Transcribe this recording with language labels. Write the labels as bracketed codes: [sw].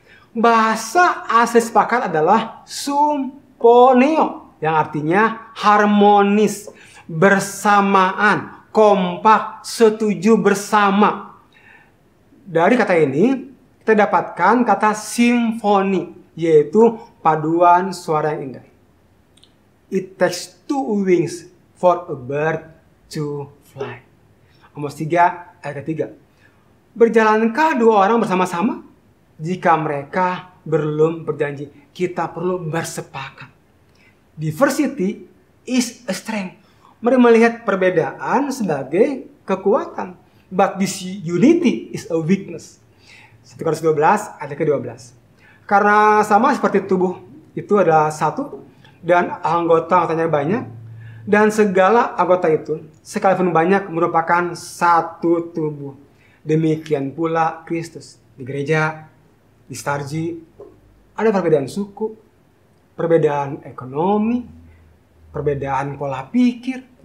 [id] Bahasa asli sepakat adalah symphoneo, yang artinya harmonis, bersamaan, kompak, setuju bersama. Dari kata ini kita dapatkan kata simfoni, yaitu paduan suara yang indah. [en] It takes 2 wings for a bird to fly. [id] Amos 3 ayat ke-3. Berjalankah 2 orang bersama-sama? Jika mereka belum berjanji, kita perlu bersepakat. [en] Diversity is a strength. [id] Mari melihat perbedaan sebagai kekuatan. [en] But this unity is a weakness. [id] 1 Korintus 12 ayat ke-12. Karena sama seperti tubuh itu adalah satu dan anggotanya banyak, dan segala anggota itu sekalipun banyak merupakan satu tubuh. Demikian pula Kristus. Di gereja, di Starji, ada perbedaan suku, perbedaan ekonomi, perbedaan pola pikir.